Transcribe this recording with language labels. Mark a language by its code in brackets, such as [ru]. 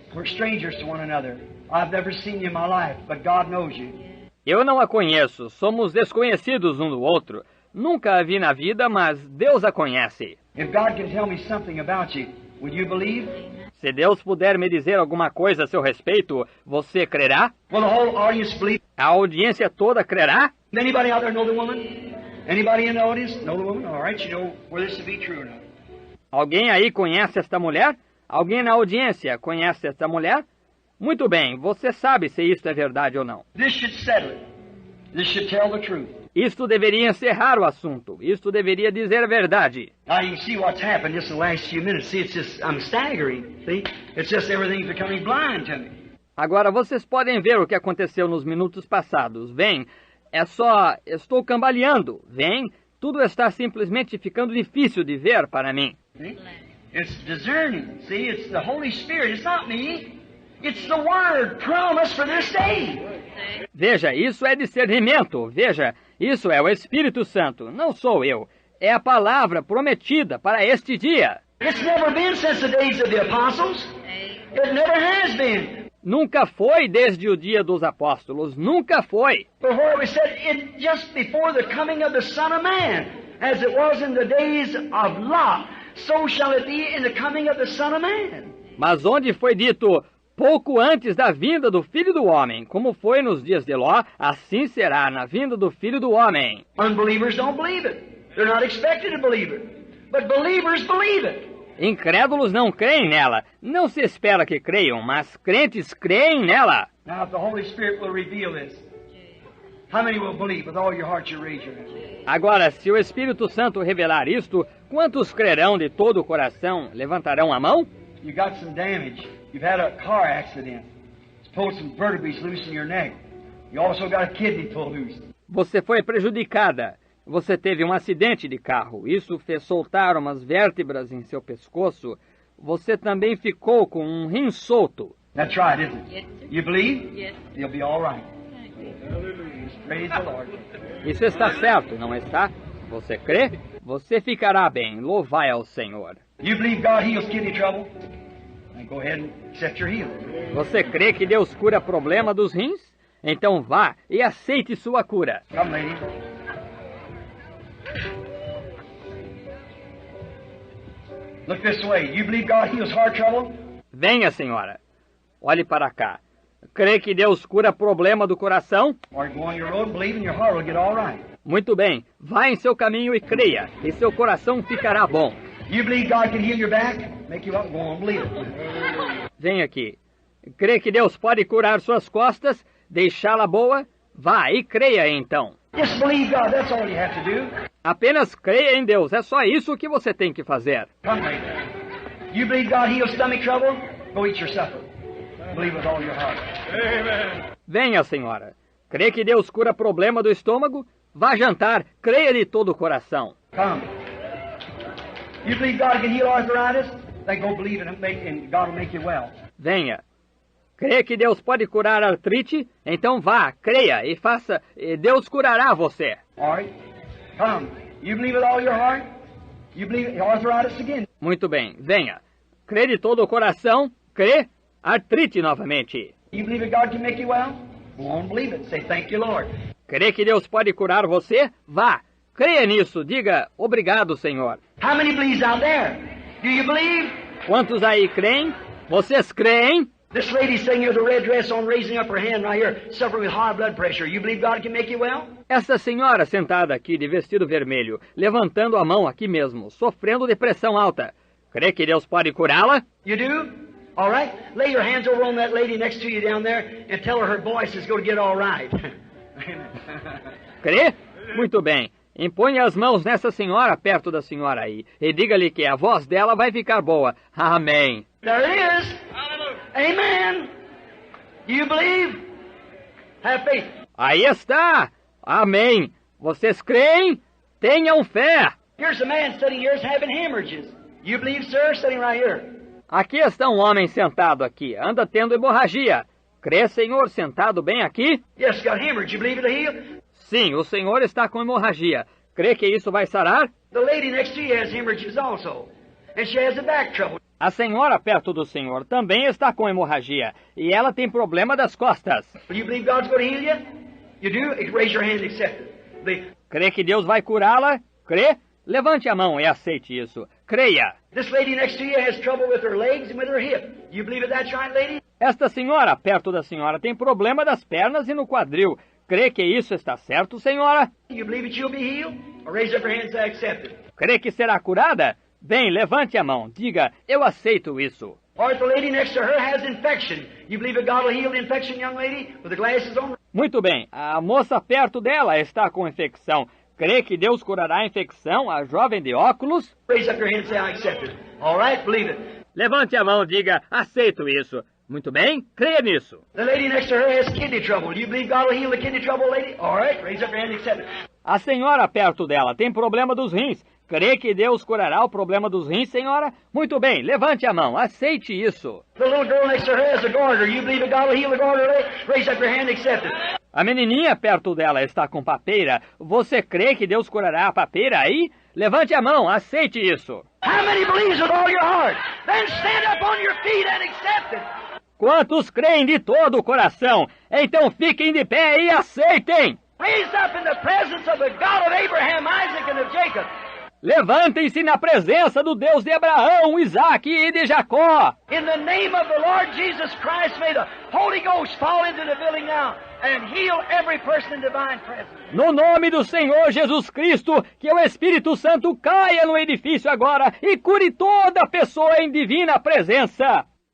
[en] We're strangers to one another. I've never seen you in my life, but God knows you. [pt] Eu não a conheço. Somos desconhecidos um do outro. Nunca a vi na vida, mas Deus a conhece. [en] If God can tell me something about you, Will you believe? [pt] Se Deus puder me dizer alguma coisa a seu respeito, você crerá? [en] Will the whole audience believe? [pt] A audiência toda crerá? [en] Anybody out there know the woman? Anybody in the audience know the woman? All right, you know whether this to be true or not. [pt] Alguém aí conhece esta mulher? Alguém na audiência conhece esta mulher? Muito bem, você sabe se isto é verdade ou não. [en] This should settle it. This should tell the truth. [pt] Isto deveria encerrar o assunto. Isto deveria dizer a verdade. [en] Now you can see what's happened just in the last few minutes. See, it's just, I'm staggering. See, it's just everything's becoming blind to me. [pt] Agora vocês podem ver o que aconteceu nos minutos passados. Vem, estou cambaleando. Vem, tudo está simplesmente ficando difícil de ver para mim. [en] See? It's discerning. See, it's the Holy Spirit. It's not me. It's the Word promised for this day. [pt] Veja, isso é discernimento. Veja, isso é o Espírito Santo. Não sou eu. É a palavra prometida para este dia. [en] It's never been since the days of the apostles. It never has been. [pt] Nunca foi desde o dia dos apóstolos. Nunca foi. [en] Before we said it just before the coming of the Son of Man, as it was in the days of Lot, so shall it be in the coming of the Son of Man. [pt] Mas onde foi dito pouco antes da vinda do Filho do Homem, como foi nos dias de Ló, assim será na vinda do Filho do Homem. [en] Unbelievers don't believe it. They're not expected to believe it. But believers believe it. [pt] Incrédulos não creem nela. Não se espera que creiam, mas crentes creem nela. [en] Now, if the Holy Spirit will reveal this, how many will believe with all your heart you raise your hand? [pt] Agora, se o Espírito Santo revelar isto, quantos crerão de todo o coração? Levantarão a mão? [en] You got some damage. You've had a car accident. It's pulled some vertebrae loose in your neck. You also got a kidney pulled loose. [pt] Você foi prejudicada. Você teve um acidente de carro. Isso fez soltar umas vértebras em seu pescoço. Você também ficou com um rim solto. [en] That's right, isn't it? Yes, sir. You believe? Yes. You'll be all right. Praise the Lord. [pt] Isso está certo, não está? Você crê? Você ficará bem. Louvai ao Senhor. [en] You believe God heals kidney trouble? Then go ahead and accept your healing. [pt] Você crê que Deus cura problema dos rins? Então vá e aceite sua cura. [en] Come, lady. Look this way. You believe God heals heart trouble? [pt] Venha, senhora. Olhe para cá. Crê que Deus cura problema do coração? [en] Or go on your road and believe and your heart will get all right. [pt] Muito bem. Vá em seu caminho e creia, e seu coração ficará bom. [en] You believe God can heal your back? Make you up and go on, believe it. [pt] Vem aqui. Crê que Deus pode curar suas costas, deixá-la boa? Vá e creia então. [en] Just believe God. That's all you have to do. [pt] Apenas creia em Deus. É só isso que você tem que fazer. [en] Come, lady. You believe God heals stomach trouble? Go eat your supper. Believe with all your heart. [pt] Venha, senhora. Crê que Deus cura problema do estômago? Vá jantar. Creia de todo o coração. [en] Come. You believe God can heal arthritis? Then go believe it and God will make you well. [pt] Venha. Crê que Deus pode curar artrite? Então vá, creia e faça, e Deus curará você. [en] All right? Come. You believe with all your heart? You believe arthritis again? [pt] Muito bem, venha. Crê de todo o coração? Crê? Artrite novamente. [en] You believe that God can make you well? Go on, believe it. Say, thank you, Lord. [pt] Crê que Deus pode curar você? Vá. Creia nisso. Diga, obrigado, Senhor. [en] How many believes out there? Do you believe? [pt] Quantos aí creem? Vocês creem? [en] This lady sitting here with a red dress on, raising up her hand right here, suffering with high blood pressure. You believe God can make you well? [pt] Essa senhora sentada aqui de vestido vermelho, levantando a mão aqui mesmo, sofrendo de pressão alta. Crê que Deus pode curá-la? [en] You do? All right. Lay your hands over on that lady next to you down there and tell her voice is going to get all right. [pt] Crê? Muito bem. Imponha as mãos nessa senhora perto da senhora aí e diga-lhe que a voz dela vai ficar boa. Amém. [en] There it is. Amen. Do you believe? Have faith. [pt] Aí está. Amém. Vocês creem? Tenham fé. [en] Here's a man sitting here having hemorrhages. You believe, sir? Sitting right here. [pt] Aqui está um homem sentado aqui. Anda tendo hemorragia. Crê, Senhor, sentado bem aqui? [en] Yes, got hemorrhage. You believe it'll heal? [pt] Sim, o Senhor está com hemorragia. Crê que isso vai sarar? [en] The lady next to you has hemorrhages also. And she has a back trouble. [pt] A senhora perto do Senhor também está com hemorragia. E ela tem problema das costas. [en] Do you believe God's going to heal you? You do? Raise your hand and accept it. Believe. [pt] Crê que Deus vai curá-la? Crê? Levante a mão e aceite isso. creia. [en] This lady next to you has trouble with her legs and with her hip. You believe that that's right, lady? [pt] Esta senhora, perto da senhora, tem problema das pernas e no quadril. Crê que isso está certo, senhora? [en] You believe that you'll be healed? Or raise up your hand and say, I accept it. [pt] Crê que será curada? Bem, levante a mão. Diga, eu aceito isso. [en] Or if the lady next to her has infection, you believe that God will heal the infection, young lady, with the glasses on? [pt] Muito bem, a moça perto dela está com infecção. Crê que Deus curará a infecção, a jovem de óculos? [en] Raise up your hand and say, I accept it. All right, believe it. [pt] Levante a mão, diga, aceito isso. Muito bem, creia nisso. [en] The lady next to her has kidney trouble. Do you believe God will heal the kidney trouble, lady? All right, raise up your hand and accept it. [pt] A senhora perto dela tem problema dos rins. Crê que Deus curará o problema dos rins, senhora? Muito bem, levante a mão, aceite isso. [en] The little girl next to her has a goiter. You believe that God will heal the goiter, lady? Raise up your hand and accept it. [pt] A menininha perto dela está com papeira. Você crê que Deus curará a papeira aí? Levante a mão, aceite isso. [en] How many believes with all your heart? Then stand up on your feet and accept it. [pt] Quantos creem de todo o coração? Então fiquem de pé e aceitem. [en] Raise up in the presence of the God of Abraham, Isaac, and of Jacob. [pt] Levantem-se na presença do Deus de Abraão, Isaque e de Jacó. [en] In the name of the Lord Jesus Christ, may the Holy Ghost fall into the building now and heal every person in divine presence. [pt] No nome do Senhor Jesus Cristo, que o Espírito Santo caia no edifício agora e cure toda pessoa em divina presença.